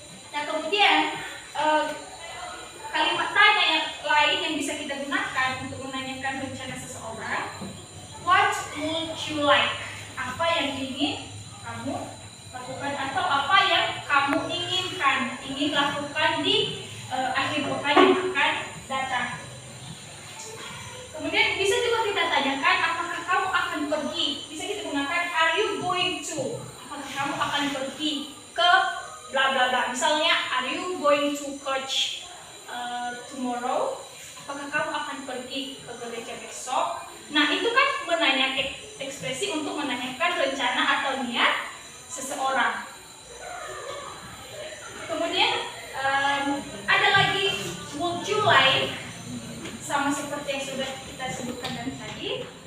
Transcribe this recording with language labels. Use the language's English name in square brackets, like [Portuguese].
[Indonesian] Nah, kemudian kalimat tanya yang lain yang bisa kita gunakan untuk menanyakan rencana seseorang, [English] what would you like? [Indonesian] Apa yang ingin kamu lakukan atau apa yang kamu ingin lakukan di akhir pekan yang akan datang. Kemudian bisa juga kita tanyakan apakah kamu akan pergi. Bisa kita gunakan [English] are you going to? [Indonesian] Apakah kamu akan pergi ke bla bla bla. Misalnya [English] are you going to church tomorrow? [Indonesian] Apakah kamu akan pergi ke gereja besok? Nah, itu kan menanyakan ekspresi untuk menanyakan rencana atau niat seseorang. Kemudian ada lagi [English] would you like, [Indonesian] sama seperti yang sudah kita sebutkan tadi.